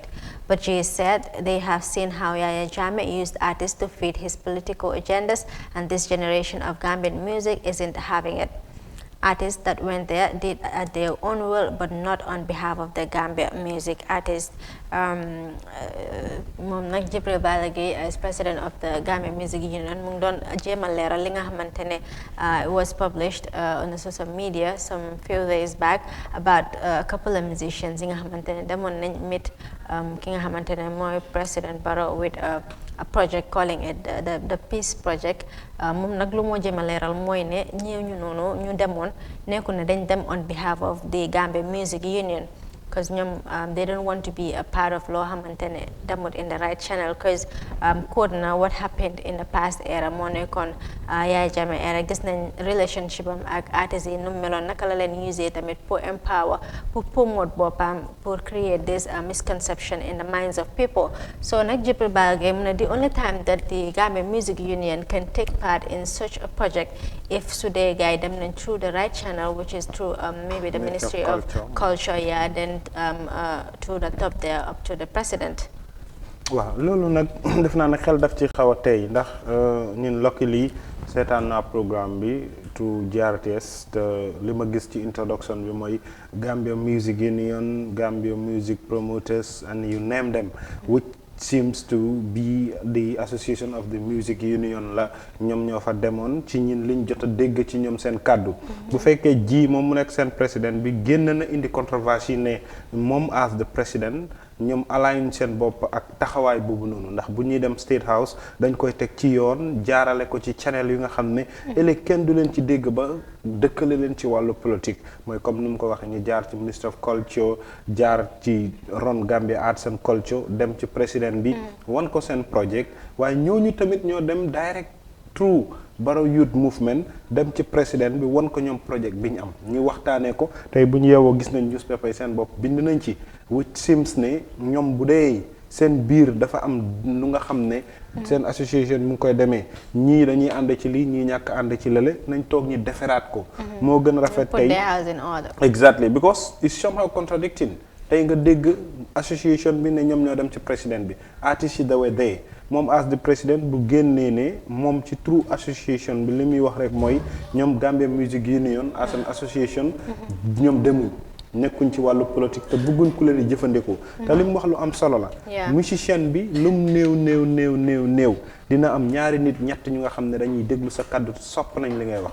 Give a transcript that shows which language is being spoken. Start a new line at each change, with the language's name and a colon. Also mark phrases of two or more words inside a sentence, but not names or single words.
English: But G said they have seen how Yaya Jammeh used artists to feed his political agendas, and this generation of Gambian music isn't having it. Artists that went there did at their own will, but not on behalf of the Gambia music artists. Jibril Balagay, as president of the Gambia Music Union,
Wolof: mu ngi doon jéem a leeral li nga xamante ne
English: it was published on the social media some few days back about a couple of musicians
Wolof: yi nga xamante ne demoon nañ
English: meet
Wolof: ki nga xamante ne mooy
English: President Barrow with a project calling it the peace project.
Wolof: Moom nag lu moo jéem a leeral mooy ne ñëw ñu noonu ñu demoon nekku ne dañ dem
English: on behalf of the Gambia Music Union, because they don't want to be a part of
Wolof: loo xamante ne demut
English: in the right channel, because
Wolof: code na
English: what happened in the past era
Wolof: moo nekkoon
English: Yaya Jammeh era.
Wolof: Gis nañ relationship am ak artistes yi nu meloon, naka la leen use tamit pour empower, pour promote boppam, pour
English: create this misconception in the minds of people.
Wolof: So nag Jibril Balagay mu ne
English: the only time that the Gambia Music Union can take part in such a project if
Wolof: su dee guy dem nañ
English: through the right channel, which is through maybe the Ministry of Culture, yeah, then to the top there up to the president.
Wolof: waaw loolu nag def naa ne xel daf ci xaw a tey ndax ñun luckily seetaan naa programme bi to GRTS te li ma gis ci introduction bi mooy Gambia Music Union, Gambia Music Promoters,
English: and you name them, which seems to be the association of the music union
Wolof: la ñoom ñoo fa demoon ci ñin liñ jot a dégg ci ñoom seen kàddu. Bu fekkee ji moom mu nekk seen président bi génn na indi controverse ne moom
English: as the president
Wolof: ñoom align seen bopp ak taxawaay boobu noonu, ndax bu ñuy dem State House dañ koy teg ci yoon jaarale ko ci channel yu nga xam ne ëllëg kenn du leen ci dégg ba dëkkale leen ci wàllu politique, mooy comme ni mu ko waxee ñu jaar ci Minister of Culture, jaar ci ron Gambia Arts and Culture, dem ci président bi wan ko seen project, waaye ñooñu tamit ñoo dem direct through Barrow Youth Movement dem ci président bi wan ko ñoom project bi ñu am ñu waxtaanee ko. Tey bu ñu yeewoo gis nañ newspaper yi seen bopp bind nañ ci,
English: which seems
Wolof: ne ñoom bu dee seen biir dafa am lu nga xam ne seen association mu ngi koy demee, ñii dañuy ànd ci lii ñii ñàkk ànd ci lële, nañ toog ñi deferaat ko moo gën a rafet tey.
English: Exactly, because it's somehow contradicting.
Wolof: Tey nga dégg association bi ne ñoom ñoo dem ci président bi, artistes yi
English: they were there,
Wolof: moom
English: as the president
Wolof: bu génnee ne moom ci true association bi li muy wax rek mooy ñoom Gambia Music Union
English: as an association
Wolof: ñoom demuñ, nekkuñ ci wàllu politique te bëgguñ ku leen di jëfandikoo. te li mu wax lu am solo la. musicien bi lu mu néew dina am ñaari nit ñett ñu nga xam ne dañuy déglu sa kàddu sopp nañ li ngay wax.